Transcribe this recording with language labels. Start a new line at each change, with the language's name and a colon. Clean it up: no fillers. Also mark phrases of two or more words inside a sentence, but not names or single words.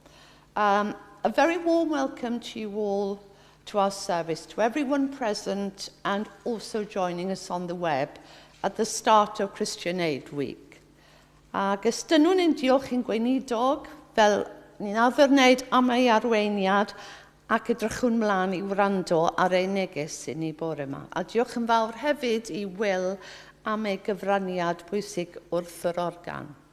English: A very warm welcome to you all to our service, to everyone present and also joining us on the web at the start of Christian Aid Week.
Welsh: Ac ystynwn ni'n diolch i'n gweinidog fel ni'n adfer wneud am ei arweiniad ac edrychwn mlaen i wrando ar ei neges i ni bore yma. A diolch yn fawr hefyd i Will am ei gyfraniad bwysig wrth yr organ.